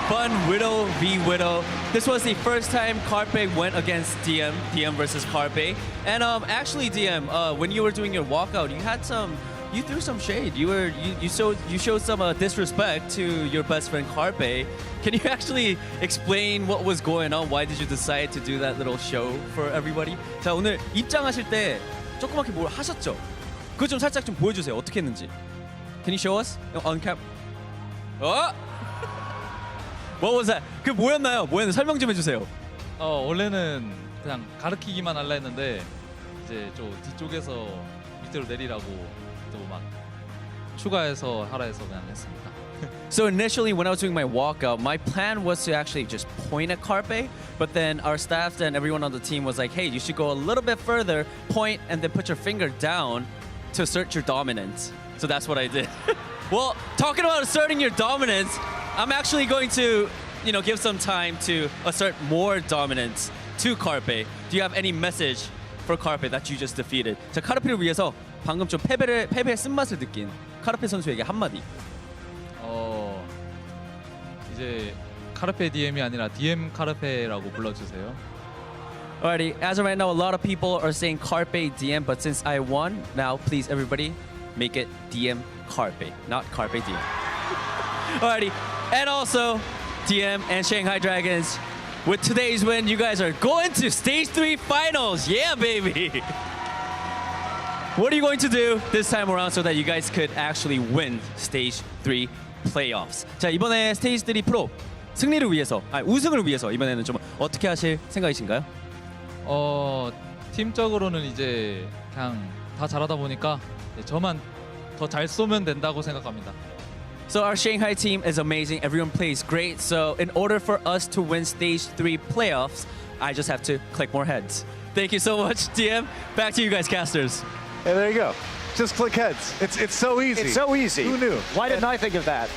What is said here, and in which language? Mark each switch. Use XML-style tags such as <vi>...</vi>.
<en>Fun Widow v Widow. This was the first time Carpe went against DM versus Carpe. And actually, DM, when you were doing your walkout, you threw some shade. You showed some disrespect to your best friend Carpe. Can you actually explain what was going on? Why did you decide to do that little show for everybody?</en> <ko>자, 오늘 입장하실 때 조그맣게 뭘 하셨죠? 그거 좀 살짝 좀 보여주세요. 어떻게 했는지.</ko> <en>Can you show us on cam? What was that?</en> <ko>그 뭐였나요? 설명 좀 해주세요. 원래는 그냥 가르치기만 하려 했는데 이제 좀 뒤쪽에서 밑으로 내리라고 또 막 추가해서 하라 해서 그냥 했습니다.</ko> <en>So initially, when I was doing my walkout, my plan was to actually just point at Carpe, but then our staff and everyone on the team was like, hey, you should go a little bit further, point, and then put your finger down to assert your dominance. So that's what I did. Well, talking about asserting your dominance, I'm actually going to, give some time to assert more dominance to Carpe. Do you have any message for Carpe that you just defeated?</en> <ko>자, 카르페를 위해서 방금 좀 패배의 쓴맛을 느낀 카르페 선수에게 한마디. 이제 카르페 DM이 아니라 DM 카르페라고 불러주세요.</ko> <en>Alrighty, as of right now, a lot of people are saying Carpe DM, but since I won, now please everybody make it DM Carpe, not Carpe DM. Alrighty, and also DM and Shanghai Dragons, with today's win, you guys are going to Stage 3 Finals. Yeah, baby! What are you going to do this time around so that you guys could actually win Stage 3 Playoffs?</en> <ko>자, 이번에 Stage 3 프로 승리를 위해서, 우승을 위해서 이번에는 좀 어떻게 하실 생각이신가요? 팀적으로는 이제 그냥 다 잘하다 보니까 저만 더 잘 쏘면 된다고 생각합니다.</ko> <en>So our Shanghai team is amazing. Everyone plays great. So in order for us to win Stage 3 playoffs, I just have to click more heads. Thank you so much, DM. Back to you guys, casters. And there you go. Just click heads. It's so easy. It's so easy. Who knew? Why didn't I think of that?</en>